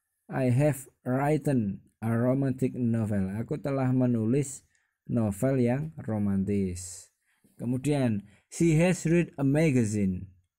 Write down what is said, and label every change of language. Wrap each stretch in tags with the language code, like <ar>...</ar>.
<en>I have written a romantic novel.</en> <id>Aku telah menulis novel yang romantis.</id> <en>Kemudian she has read a magazine.</en>